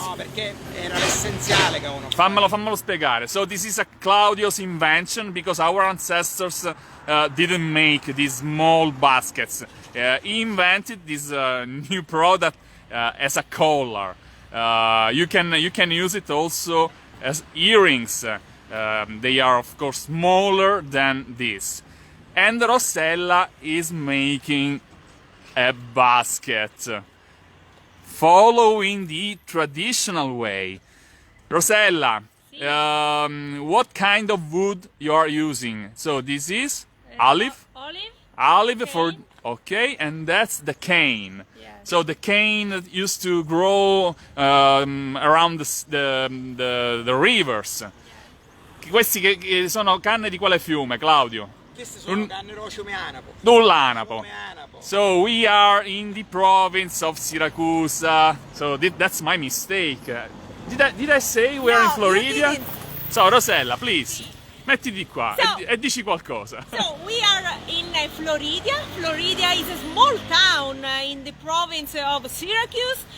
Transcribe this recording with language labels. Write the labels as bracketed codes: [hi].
[it] No, perché era l'essenziale che uno Fammelo spiegare. [en] So this is a Claudio's invention because our ancestors didn't make these small baskets. He invented this new product as a collar. You can use it also as earrings. They are of course smaller than this. And Rosella is making a basket following the traditional way. Rosella, what kind of wood you are using? So this is olive? Olive for, okay, and that's the cane. Yes. So the cane that used to grow around the rivers. [it] Questi che sono canne di quale fiume, Claudio? Queste sono canne Anapo. Dell'Anapo. [en] So we are in the province of Syracuse. So that's my mistake. Did I say we are in No, Floridia? you didn't. So Rosella, please, [it] mettiti qua [en] So- [it] e dici qualcosa. [en] So we are in Floridia. Floridia is a small town in the province of Syracuse.